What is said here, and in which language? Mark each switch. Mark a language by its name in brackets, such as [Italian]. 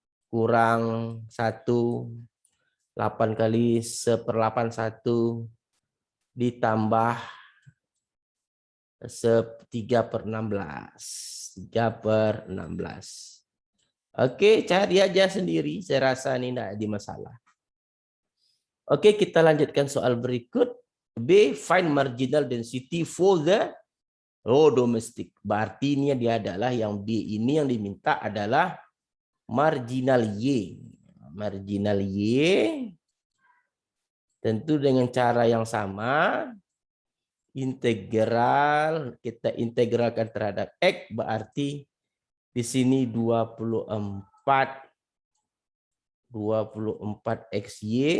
[Indonesian] Kurang 1. 8 kali 1/8, 1. Ditambah 3/16. 3/16. Oke, cari aja sendiri. Saya rasa ini tidak ada masalah. Oke, kita lanjutkan soal berikut. [English] B, find marginal density for the domestic. [Indonesian] Berarti ini dia adalah yang B ini yang diminta adalah marginal Y. Marginal Y tentu dengan cara yang sama. Integral, kita integralkan terhadap X, berarti di sini 24 XY.